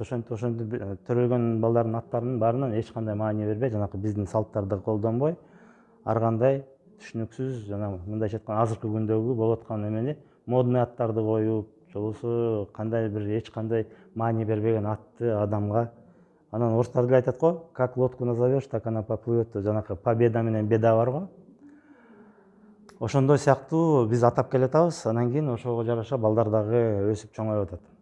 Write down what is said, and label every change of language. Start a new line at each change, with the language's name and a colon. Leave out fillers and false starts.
Kyrgyz: Ошентип төрөлгөн балдардын аттарынын баарынан эч кандай маани бербей, жанакы биздин салттарды колдонбой, ар кандай түшүнүксүз, жана мындайча айтканда азыркы күндөгү болуп аткан эмени модный аттарды коюп, же болбосо кандай бир эч кандай маани бербеген атты адамга. Анан орустар деле айтат го,
Russian: как лодку назовешь, так она поплывет.
Kyrgyz: Жанакы победа менен беда бар го. Ошондой сыяктуу биз атап келатабыз. Анан кийин ошого жараша балдар дагы өсүп чоңоюп атат.